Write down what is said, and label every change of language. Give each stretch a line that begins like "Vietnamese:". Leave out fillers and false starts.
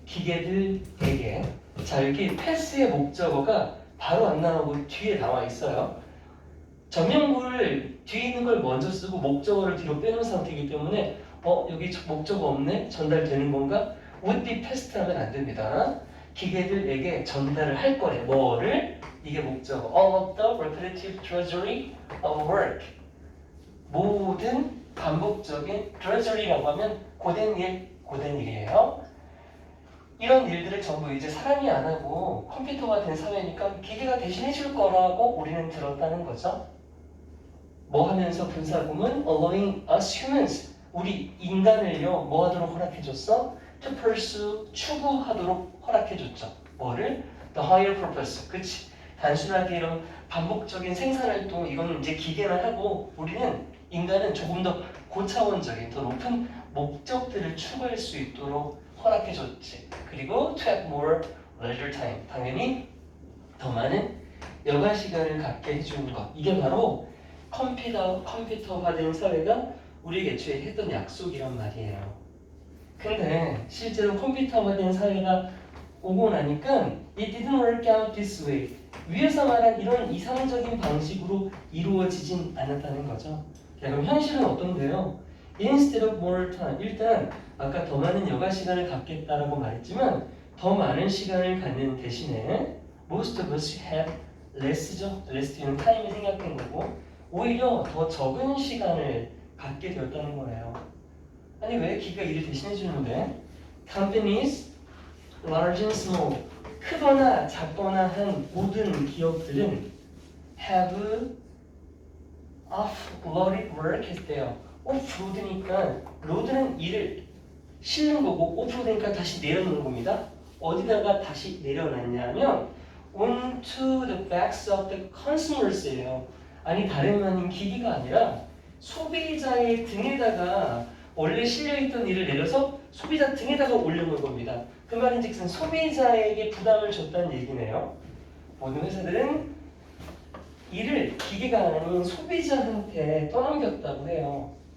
Korean: 기계들에게. 자, 여기 pass의 목적어가 바로 안 나오고 뒤에 나와 있어요. 전명구를 뒤에 있는 걸 먼저 쓰고 목적어를 뒤로 빼놓은 상태이기 때문에 여기 목적어 없네? 전달되는 건가?
English: would be passed
Korean: 하면 안 됩니다. 기계들에게 전달을 할 거래. 뭐를? 이게 목적어.
English: All of the repetitive drudgery of work.
Korean: 모든 반복적인 drudgery라고 하면 고된 일이에요. 이런 일들을 전부 이제 사람이 안 하고 컴퓨터가 된 사회니까 기계가 대신해 줄 거라고 우리는 들었다는 거죠. 뭐 하면서 분사구문
English: allowing us humans,
Korean: 우리 인간을요 뭐 하도록 허락해줬어?
English: to pursue,
Korean: 추구하도록 허락해줬죠. 뭐를?
English: the higher purpose.
Korean: 그치? 단순하게 이런 반복적인 생산활동 이거는 이제 기계만 하고 우리는 인간은 조금 더 고차원적인 더 높은 목적들을 추구할 수 있도록 허락해줬지.
English: 그리고 to have more leisure time.
Korean: 당연히 더 많은 여가 시간을 갖게 해주는 것. 이게 바로 컴퓨터화된 사회가 우리에게 애초에 했던 약속이란 말이에요. 근데 실제로 컴퓨터화된 사회가 오고 나니까
English: it didn't work out this way.
Korean: 위에서 말한 이런 이상적인 방식으로 이루어지진 않았다는 거죠. 자, 그럼 현실은 어떤데요?
English: Instead of more time.
Korean: 일단 아까 더 많은 여가 시간을 갖겠다라고 말했지만 더 많은 시간을 갖는 대신에
English: most of us have less
Korean: 죠. less는 타임을 생각한 거고 오히려 더 적은 시간을 갖게 되었다는 거예요. 아니 왜 기계가 일을 대신해 주는데?
English: Companies, large and small,
Korean: 크거나 작거나 한 모든 기업들은
English: have offloaded work
Korean: 했대요. offload니까 load는 일을 실는 거고 offload니까 다시 내려놓는 겁니다. 어디다가 다시 내려놨냐면
English: onto the backs of the consumers
Korean: 예요. 아니 다름 아닌 기기가 아니라 소비자의 등에다가 원래 실려있던 일을 내려서 소비자 등에다가 올려놓은 겁니다. 그 말인즉슨 소비자에게 부담을 줬다는 얘기네요. 모든 회사들은 일을 기계가 아닌 소비자한테 떠넘겼다고 해요.